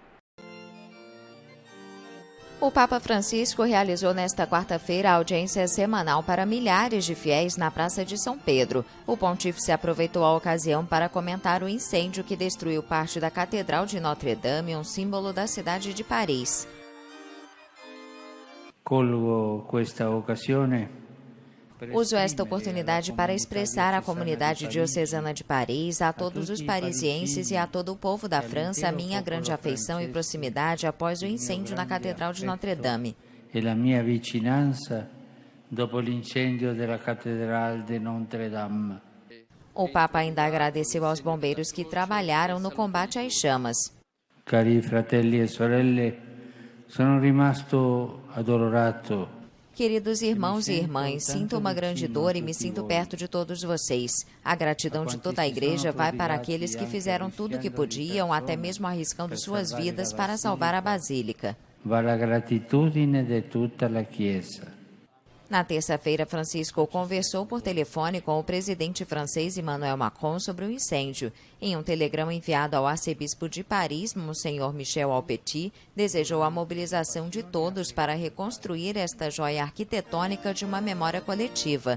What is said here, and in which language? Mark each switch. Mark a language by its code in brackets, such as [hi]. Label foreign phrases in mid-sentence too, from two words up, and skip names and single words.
[pt] O Papa Francisco realizou nesta quarta-feira a audiência semanal para milhares de fiéis na Praça de São Pedro. O pontífice aproveitou a ocasião para comentar o incêndio que destruiu parte da Catedral de Notre Dame, um símbolo da cidade de Paris. [it] Colgo questa occasione [pt] Uso esta oportunidade para expressar à comunidade diocesana de Paris, a todos os parisienses e a todo o povo da França a minha grande afeição e proximidade após o incêndio na Catedral de Notre-Dame. [it] E la mia vicinanza dopo l'incendio della Cattedrale de Notre-Dame. [pt] O Papa ainda agradeceu aos bombeiros que trabalharam no combate às chamas. [it] Cari fratelli e sorelle, sono rimasto addolorato. [pt] Queridos irmãos e irmãs, sinto uma grande dor e me sinto perto de todos vocês. A gratidão de toda a Igreja vai para aqueles que fizeram tudo o que podiam, até mesmo arriscando suas vidas para salvar a Basílica. [it] Va la gratitudine di tutta la Chiesa. [pt] Na terça-feira, Francisco conversou por telefone com o presidente francês Emmanuel Macron sobre o incêndio. Em um telegrama enviado ao arcebispo de Paris, Monsenhor Michel Alpetit, desejou a mobilização de todos para reconstruir esta joia arquitetônica de uma memória coletiva.